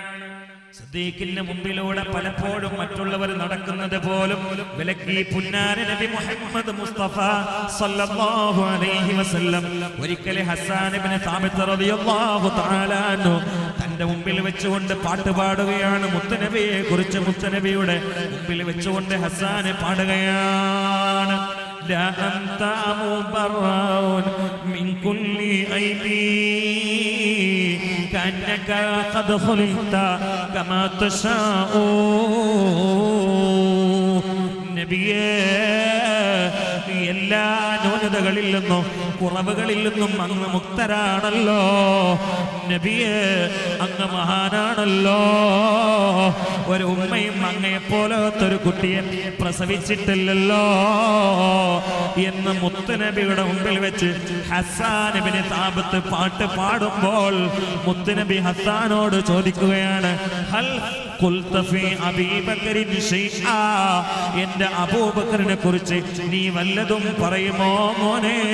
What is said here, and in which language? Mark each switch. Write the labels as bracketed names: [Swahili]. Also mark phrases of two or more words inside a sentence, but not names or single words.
[Malayalam] സിദ്ദീഖിന്റെ മുമ്പിലൂടെ പലപ്പോഴും മറ്റുള്ളവർ നടക്കുന്നത് പോലും വിലക്കി പുന്നാര നബി മുഹമ്മദ് മുസ്തഫ [Arabic] صلى الله عليه وسلم [Malayalam] ഒരിക്കൽ ഹസ്സാൻ ഇബ്നു സാബിത്ത് [Arabic] رضي الله تعالى عنه [Malayalam] തന്റെ മുമ്പിൽ വെച്ചുകൊണ്ട് പാട്ട് പാടുകയാണ്. മുത്തനബിയെ കുറിച്ച് മുത്തനബിയുടെ മുമ്പിൽ വെച്ചുകൊണ്ട് ഹസ്സാൻ പാടുകയാണ്. [Arabic] لا أنت مبرأ من كل عيب كأنك قد خلقت كما تشاء. [Malayalam] നബിയേ, എല്ലാ ന്യൂനതകളിൽ നിന്നും കുറവുകളിൽ നിന്നും അങ്ങ് മുക്തരാണല്ലോ. നബിയേ, അങ്ങ് മഹാനാണല്ലോ. ഒരു ഉമ്മയും അങ്ങയെപ്പോലത്തൊരു കുട്ടിയെ പ്രസവിച്ചിട്ടില്ലല്ലോ എന്ന് മുത്തുനബിയുടെ മുമ്പിൽ വെച്ച് ഹസ്സാൻ ഇബ്നു സാബിത്ത് പാട്ട് പാടുമ്പോൾ മുത്തുനബി ഹസ്സാനോട് ചോദിക്കുകയാണ്, [Arabic] هل قلت في أبي بكر شيئا, [Malayalam] എന്റെ അബൂബക്കറിനെ കുറിച്ച് നീ വല്ലതും പറയുമോ മോനെ?